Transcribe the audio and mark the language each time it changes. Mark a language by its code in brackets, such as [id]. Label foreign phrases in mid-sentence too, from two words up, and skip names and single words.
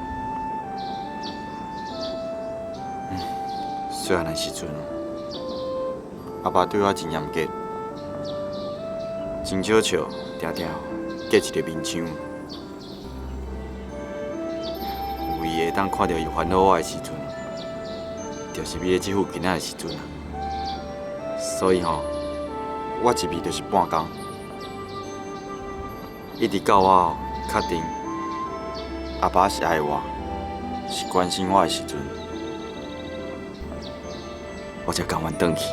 [nan] 细汉的时阵哦，阿爸对我真严格。真少笑，常常隔一个面墙。有伊会当看到伊烦恼我的时阵，就是伫咧这附近仔的时阵啊。所以吼，我一味就是半工，一直到我确定阿爸是爱我，是关心我的时阵，我才甘愿转去。